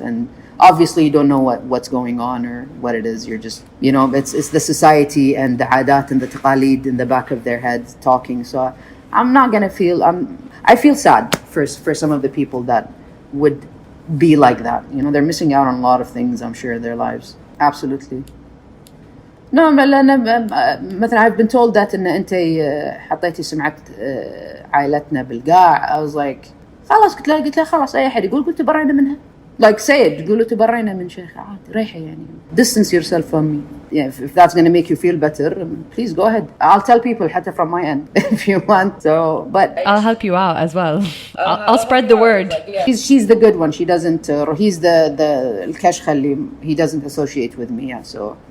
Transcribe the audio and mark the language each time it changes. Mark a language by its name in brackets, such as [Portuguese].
[English] And obviously you don't know what's going on or what it is. You're just, it's the society and the adat and the taqalid in the back of their heads talking. So I'm not gonna I feel sad for some of the people that would be like that. They're missing out on a lot of things, I'm sure, in their lives. Absolutely. No, [Arabic] مثلا [English] I've been told that [Arabic] إن أنت حطيتي سمعة عائلتنا بالقاع. [English] I was like [Arabic] خلاص قلت له خلاص أي أحد يقول قلت تبرينا منها. [English] Like say it, [Arabic] قولوا تبرينا من شيخ عادي ريحة يعني. [English] Distance yourself from me. Yeah, if that's gonna make you feel better, please go ahead. I'll tell people [Arabic] حتى [English] from my end if you want. So, but I'll help you out as well. I'll spread the word. She's the good one. She doesn't. He's the [Arabic] الكشخة اللي [English] he doesn't associate with me. Yeah, so.